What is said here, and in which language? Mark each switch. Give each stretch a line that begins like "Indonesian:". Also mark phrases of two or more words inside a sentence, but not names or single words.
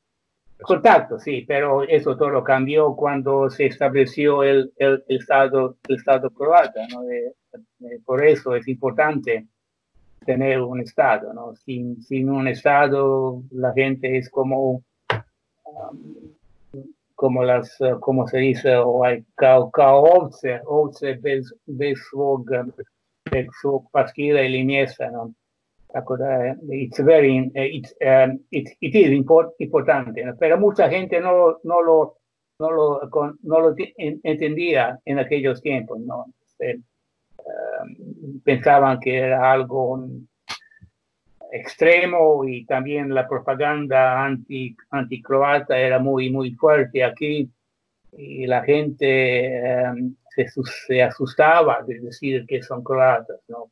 Spanish: Contacto, sí, pero eso todo cambió cuando se estableció el Estado croata, ¿no? Por eso es importante tener un Estado, ¿no? Sin un Estado la gente es como ¿cómo se dice?
Croatian: Ovce bez svog paskira ili mjesta, ¿no? Tako da
English: it is
Spanish: importante, ¿no? Pero mucha gente no lo entendía en aquellos tiempos, ¿no? Pensaban que era algo extremo, y también la propaganda anti-croata era muy fuerte aquí, y la gente se asustaba de decir que son croatas, ¿no?